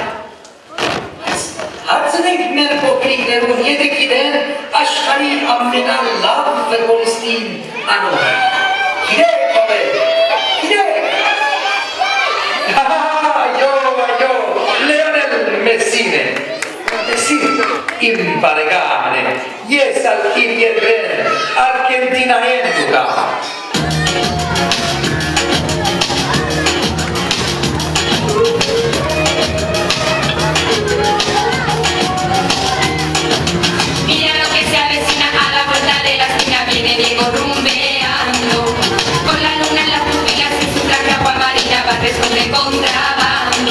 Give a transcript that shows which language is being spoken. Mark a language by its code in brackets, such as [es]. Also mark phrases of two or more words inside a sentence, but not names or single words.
[hy] հարցնենք մեր փոքրիկներուն, եթե գիտեն աշխարհի ամենալավ ֆուտբոլիստին անունը։ Գիտեք ով է, գիտեք։ Այո, Լեոնել Մեսին է։ Մեսին իմ բարեկամն է։ Ես ալքիվ երբեն Արգենտինայեն դուկա։ [es] Mira lo que se avecina a la vuelta de la esquina, viene Diego rumbeando, con la luna en las pupilas y su traje agua amarilla va de contrabando.